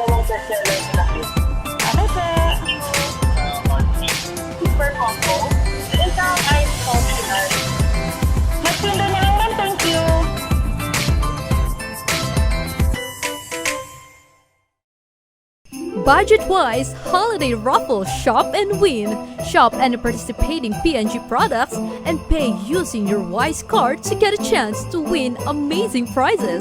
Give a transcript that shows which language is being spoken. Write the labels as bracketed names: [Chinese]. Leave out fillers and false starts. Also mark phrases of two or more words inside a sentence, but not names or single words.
[Filipino] bestseller sa akin. Ano po? Super combo. Isang ice optional. Magtinda na lang ma'am. [English] Thank you. Budget-wise, holiday raffle shop and win. Shop any participating P&G products and pay using your Wise card to get a chance to win amazing prizes.